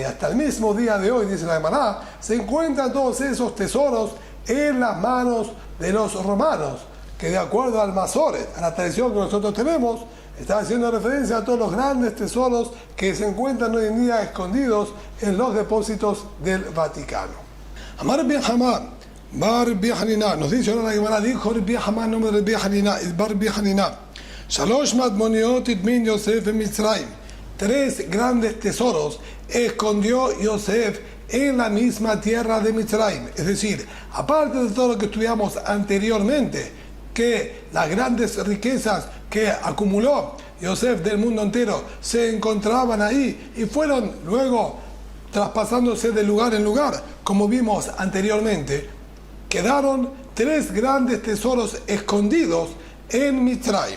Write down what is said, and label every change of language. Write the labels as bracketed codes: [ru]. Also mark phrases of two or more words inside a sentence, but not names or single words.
[es] Hasta el mismo día de hoy, dice la Gemara, se encuentran todos esos tesoros en las manos de los romanos, que de acuerdo al Masoret, a la tradición que nosotros tenemos, está haciendo referencia a todos los grandes tesoros que se encuentran hoy en día escondidos en los depósitos del Vaticano. [arc] אמר רבי חמא בר רבי חנינא, [es] nos dice ahora la Gemara, dijo Rabbi Hamá, nombre de Rabbi Hanina, Bar Rabbi Hanina, [he] שלוש מטמוניות הטמין יוסף במצרים. [es] 3 grandes tesoros escondió Yosef en la misma tierra de Mitzrayim. Es decir, aparte de todo lo que estudiamos anteriormente, que las grandes riquezas que acumuló Yosef del mundo entero se encontraban ahí y fueron luego traspasándose de lugar en lugar, como vimos anteriormente, quedaron 3 grandes tesoros escondidos en Mitzrayim.